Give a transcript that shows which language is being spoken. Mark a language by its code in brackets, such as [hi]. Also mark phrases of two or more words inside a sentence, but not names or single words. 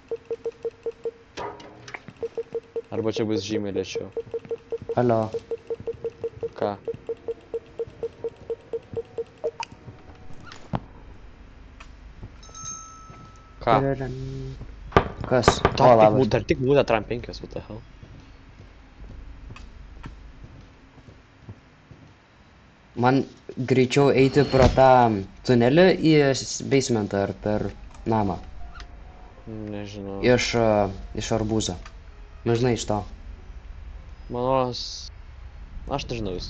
[lt] Arba čia bus žymiai lėčiau. Alio. Ką? Ką? Kas? O, labas. Dar tik būna Tram 5, [en] what the hell? [lt] Man greičiau eiti pro tą tunelį į basementą ar per namą. Nežinau. Iš arbūzo. Nu, žinai, iš to. Manos... Aš nežinau vis.